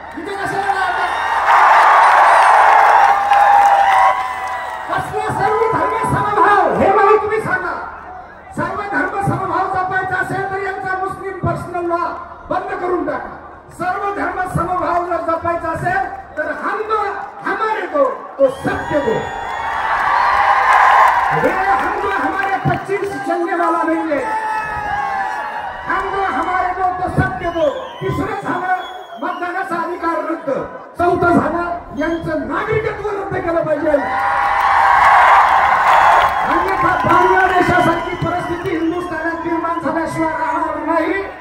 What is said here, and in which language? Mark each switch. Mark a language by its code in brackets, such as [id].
[mr] इथे कशाला सर्व धर्म समभाव, हे मला तुम्ही सांगा. सर्व धर्म समभाव जपायचा असेल तर यांचा मुस्लिम पर्सनल लॉ बंद करून टाका. सर्व धर्म समभाव जर जपायचा असेल तर [hi] हम दो हमारे दो तो सबके दो. हम दो हमारे 25 चलने वाला नहीं है. हम दो हमारे दो तो सबके दो. [mr] तिसरं झालं मतदानाचा अधिकार रद्द. चौथं झालं यांचं नागरिकत्व रद्द केलं पाहिजे. अन्यथा बांगलादेशासारखी परिस्थिती हिंदुस्थानात निर्माण झाल्याशिवाय राहणार नाही.